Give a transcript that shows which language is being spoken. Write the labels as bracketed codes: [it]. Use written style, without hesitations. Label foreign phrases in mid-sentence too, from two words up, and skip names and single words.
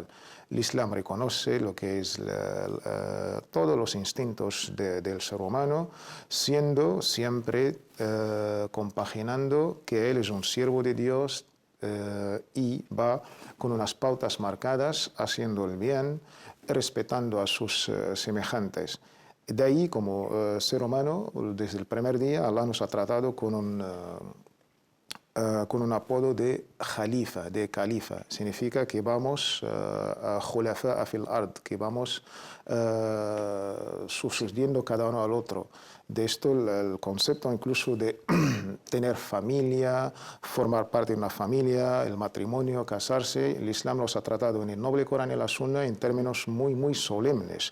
[es] El Islam reconoce lo que es todos los instintos del ser humano, siendo siempre compaginando que él es un siervo de Dios y va con unas pautas marcadas, haciendo el bien, respetando a sus semejantes. De ahí, como ser humano, desde el primer día, Allah nos ha tratado con un apodo de Khalifa, de califa. Significa que vamos a [ar] خلفاء في الأرض, [es] que vamos sucediendo cada uno al otro. De esto el concepto incluso de tener familia, formar parte de una familia, el matrimonio, casarse, el Islam los ha tratado en el noble Corán y la Sunna en términos muy, muy solemnes.